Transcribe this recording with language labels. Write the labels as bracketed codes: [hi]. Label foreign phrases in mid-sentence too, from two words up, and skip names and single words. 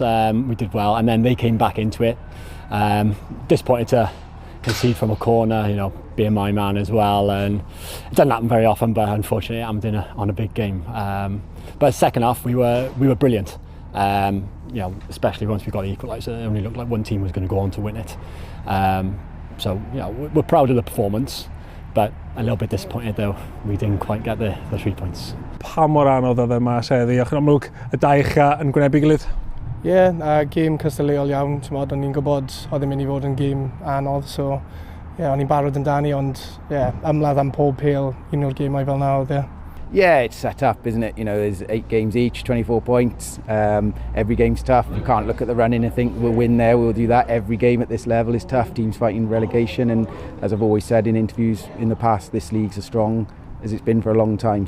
[en] We did well, and then they came back into it. Disappointed to concede from a corner, being my man as well, and it doesn't happen very often, but unfortunately I'm on a big game. But second half we were brilliant, especially once we got the equaliser. It only looked like one team was going to go on to win it. So we're proud of the performance, but a little bit disappointed though we didn't quite get the 3 points. [cy] Pa mor anodd oedd yma seddi, ac yn amlwg y dau eich yn gwynebu gilydd? Game cystadleuol iawn, o'n i'n gwybod oedd yn mynd i fod yn game anodd, so o'n i'n barod amdani, ond ymladd am pob pêl, un o'r gemau fel na oedd. [en] Yeah, it's set up, isn't it? There's 8 games each, 24 points. Every game's tough. You can't look at the running and think we'll win there, we'll do that. Every game at this level is tough. Teams fighting relegation, and as I've always said in interviews in the past, this league's as strong as it's been for a long time.